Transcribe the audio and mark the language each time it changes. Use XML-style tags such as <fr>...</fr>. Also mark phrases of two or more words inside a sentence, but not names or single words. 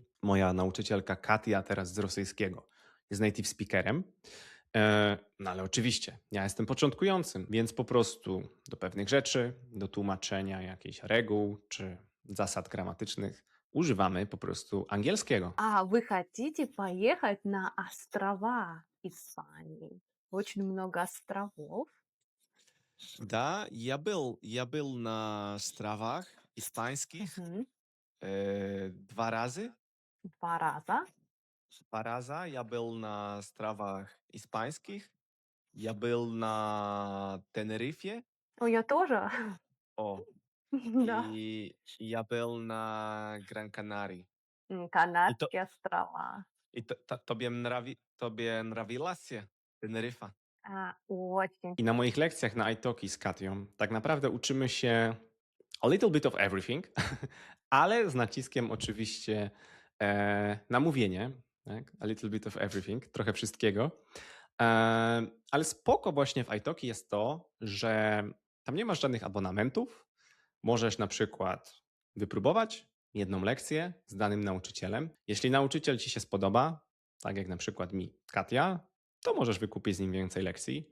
<pl>Moja nauczycielka Katia teraz z rosyjskiego jest</pl> <en>native speakerem.</en> <pl>No ale oczywiście, ja jestem początkującym, więc po prostu do pewnych rzeczy, do tłumaczenia jakichś reguł czy zasad gramatycznych używamy po prostu angielskiego.</pl> <ru>А вы хотите поехать на острова Испании? Очень много островов. Да, я был на островах испанских Мгм.</ru> <pl>2 razy.</pl> <ru>2 раза. 2 раза я был на островах испанских. Я был на Тенерифе. Ну, я тоже. О, Да. и я был на Гран-Канарии. И то Канарские острова.</ru> <pl>и tobie nrawiła się Teneryfa?</pl> <ru>Очень.</ru> <pl>I na moich lekcjach na italki z Katią tak naprawdę uczymy się</pl> <en>a little bit of everything,</en> <pl>ale z naciskiem oczywiście na mówienie. Tak?</pl> <en>A little bit of everything,</en> <pl>trochę wszystkiego. Ale spoko właśnie w italki jest to, że tam nie masz żadnych abonamentów. Możesz na przykład wypróbować jedną lekcję z danym nauczycielem. Jeśli nauczyciel ci się spodoba, tak jak na przykład mi Katia, to możesz wykupić z nim więcej lekcji.</pl>